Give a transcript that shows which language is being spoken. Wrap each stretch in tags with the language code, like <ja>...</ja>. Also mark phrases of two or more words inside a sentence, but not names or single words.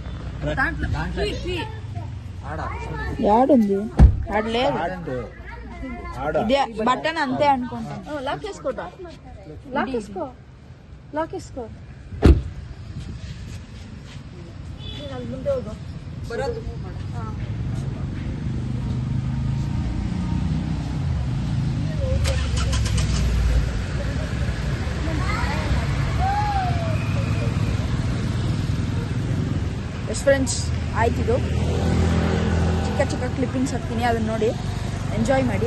<te>యాడుంది? ఆడలేదు. ఇదే బటన్ అంతే అనుకుంటాను. లాక్ వేసుకోటా, లాక్ వేసుకో, లాక్ వేసుకో.</te> <kn>ముందే ಹೋಗು ಬರೋದು.</kn> <en>yes friends,</en> <kn>ಆಯ್ತಿದು ಚಿಕ್ಕ ಚಿಕ್ಕ ಕ್ಲಿಪ್ಪಿಂಗ್ಸ್ ಹಾಕ್ತೀನಿ, ಅದನ್ನು ನೋಡಿ ಎಂಜಾಯ್ ಮಾಡಿ.</kn>